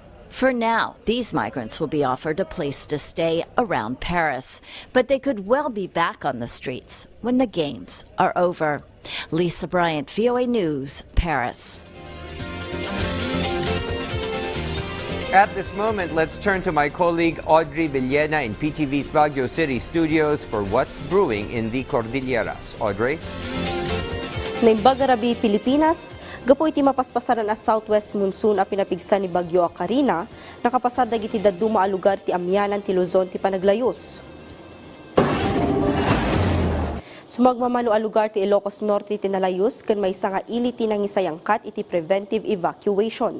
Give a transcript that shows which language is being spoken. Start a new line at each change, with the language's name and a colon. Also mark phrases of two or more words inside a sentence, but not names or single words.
English: For now, these migrants will be offered a place to stay around Paris, but they could well be back on the streets when the games are over. Lisa Bryant, VOA News, Paris. At this moment, let's turn to my colleague Audrey Villena in PTV's Baguio City studios for what's brewing in the Cordilleras. Audrey?
Iloko: Naimbag Arabi, Pilipinas, gapo iti mapaspasaran a
English: southwest monsoon
Iloko: a pinapigsa ni Bagyo a Karina, nakapasar dagiti daduma a lugar ti amyanan ti Luzon ti panaglayos. Sumagmamano a lugar ti Ilocos Norte ti nalayos ken maysa nga ili ti nangisayangkat iti
English: preventive evacuation.